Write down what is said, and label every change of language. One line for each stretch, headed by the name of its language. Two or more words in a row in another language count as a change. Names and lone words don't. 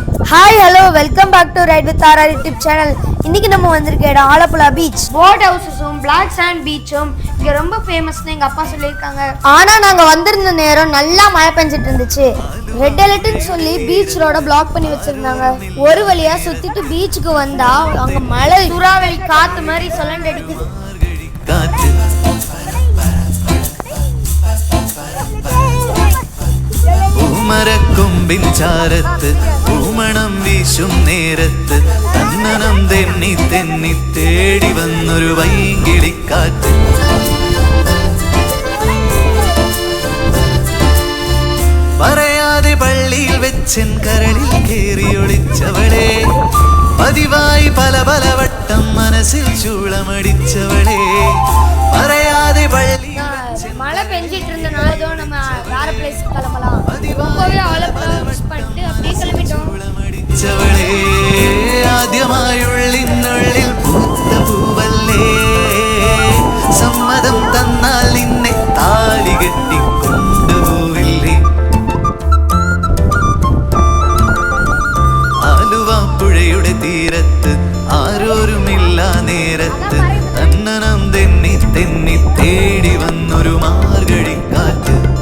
English: Hi, hello, welcome back to Ride with RR YouTube channel.
Tamil: இன்னைக்கு நம்ம வந்திருக்க இடம் ஆலப்புழா பீச்.
English: boat housesும் black sand beachும்
Tamil: இங்க ரொம்ப ஃபேமஸ்னு எங்க அப்பா சொல்லியிருக்காங்க. ஆனா நாங்க வந்திருந்த நேரம் நல்லா மழை பெஞ்சிட்டு இருந்துச்சு.
English: red alertனு
Tamil: சொல்லி
English: beach road block பண்ணி
Tamil: வச்சிருந்தாங்க. ஒரு வழியா சுத்திட்டு பீச்சுக்கு வந்தா அங்க மழை சூறாவளி காத்து மாதிரி சொல்லண்டு அடிக்குது.
Malayalam: മരക്കൊമ്പിൻ ചാരത്ത് പൂമണം വീശും നേരത്ത് തന്നനം തെന്നി തെന്നി തേടി വന്നൊരു വൈകിളിക്കാറ്റ്. പറയാതെ പള്ളിയിൽ വെച്ചൻ കരളിൽ കേറി ഒളിച്ചവളെ, പതിവായി പല പല വട്ടം മനസ്സിൽ ചൂളമടിച്ചവളെ. പറയാതെ പള്ളി
Tamil: மழை பெஞ்சிட்டு இருந்தனால நம்ம வேற பிளேஸ் கிளம்பலாம். ரொம்பவே ஆலப்புழா
English: மிஸ் பண்ணிட்டு
Tamil: அப்படியே கிளம்பிட்டோம்.
Malayalam: ആദ്യമായുള്ളിനുള്ളിൽ പൂത്ത പൂവല്ലേ, സമ്മതം തന്നാൽ നിന്നെ താലി കെട്ടിക്കൊണ്ടുപോവില്ലേ. ആലുവാപ്പുഴയുടെ തീരത്ത് ആരോരുമില്ല നേരത്ത് തന്നനം തെന്നി തെന്നി തേടി വന്നൊരു മാർഗഴിക്കാറ്റ്.